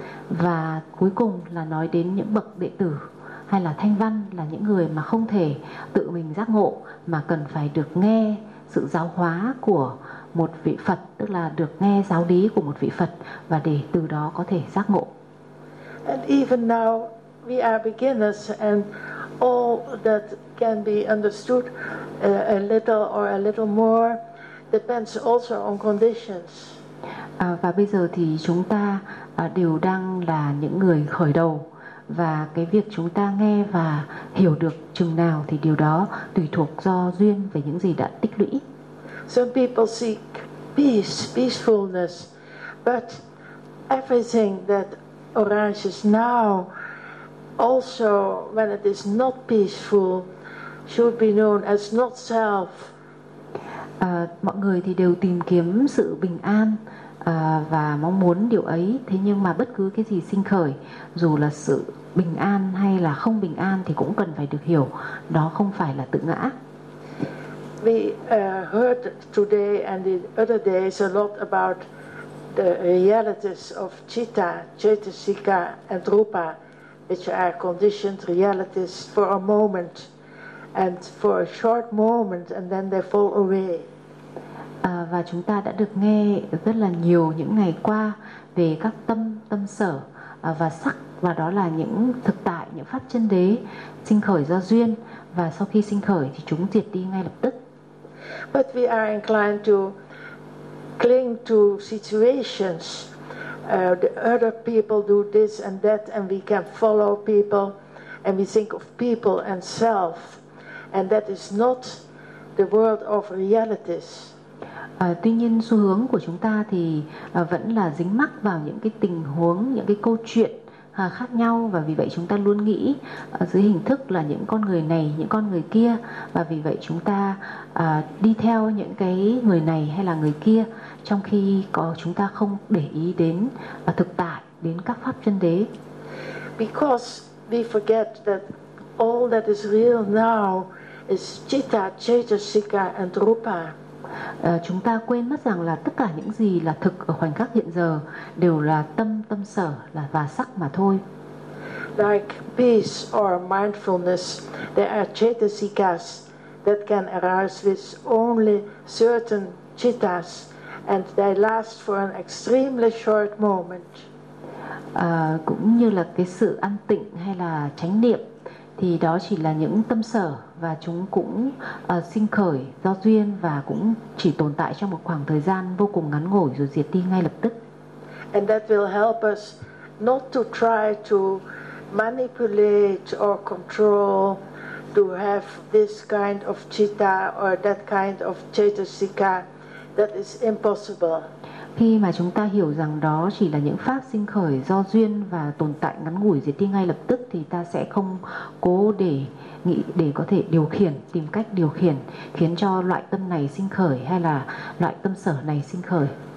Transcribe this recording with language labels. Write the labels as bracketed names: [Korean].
[Vietnamese] Và cuối cùng là nói đến những bậc đệ tử hay là Thanh Văn, là những người mà không thể tự mình giác ngộ mà cần phải được nghe sự giáo hóa của một vị Phật, tức là được nghe giáo lý của một vị Phật và để từ đó có thể giác ngộ. [English] And even now we are beginners, and all that can be understood a little or a little more depends also on conditions. [Vietnamese] Và bây giờ thì chúng ta đều đang là những người khởi đầu, và cái việc chúng ta nghe và hiểu được chừng nào thì điều đó tùy thuộc do duyên về những gì đã tích lũy. [English] Some people seek peace, peacefulness, but everything that arises now, also when it is not peaceful, should be known as not self. [Vietnamese] Mọi người thì đều tìm kiếm sự bình an và mong muốn điều ấy. Thế nhưng mà bất cứ cái gì sinh khởi, dù là sự bình an hay là không bình an, thì cũng cần phải được hiểu đó không phải là tự ngã. [English] We heard today and the other days a lot about the realities of citta, cetasika, and rupa, which are conditioned realities for a moment, and for a short moment, and then they fall away. [Vietnamese] Và chúng ta đã được nghe rất là nhiều những ngày qua về các tâm, tâm sở và sắc, và đó là những thực tại, những pháp chân đế sinh khởi do duyên, và sau khi sinh khởi thì chúng diệt đi ngay lập tức. [English] But we are inclined to cling to situations. The other people do this and that, and we can follow people, and we think of people and self, and that is not the world of realities. [Vietnamese] Tuy nhiên xu hướng của chúng ta thì vẫn là dính mắc vào những cái tình huống, những cái câu chuyện khác nhau, và vì vậy chúng ta luôn nghĩ dưới hình thức là những con người này, những con người kia, và vì vậy chúng ta đi theo những cái người này hay là người kia, trong khi chúng ta không để ý đến thực tại, đến các pháp chân đế. [English] Because we forget that all that is real now is citta, cetasika and rupa. [Vietnamese] Chúng ta quên mất rằng là tất cả những gì là thực ở khoảnh khắc hiện giờ đều là tâm, tâm sở là và sắc mà thôi. [English] Like peace or mindfulness, there are cetasikas that can arise with only certain cittas, and they last for an extremely short moment. [Vietnamese] Cũng như là cái sự an tịnh hay là chánh niệm thì đó chỉ là những tâm sở, và chúng cũng sinh khởi do duyên và cũng chỉ tồn tại trong một khoảng thời gian vô cùng ngắn ngủi rồi diệt đi ngay lập tức. [English] And that will help us not to try to manipulate or control, to have this kind of citta or that kind of cetasika. That is impossible. [Vietnamese] Khi mà chúng ta hiểu rằng đó chỉ là những pháp sinh khởi do duyên và tồn tại ngắn ngủi diệt đi ngay lập tức, thì ta sẽ không cố để nghĩ để có thể điều khiển, tìm cách điều khiển khiến cho loại tâm này sinh khởi hay là loại tâm sở này sinh khởi.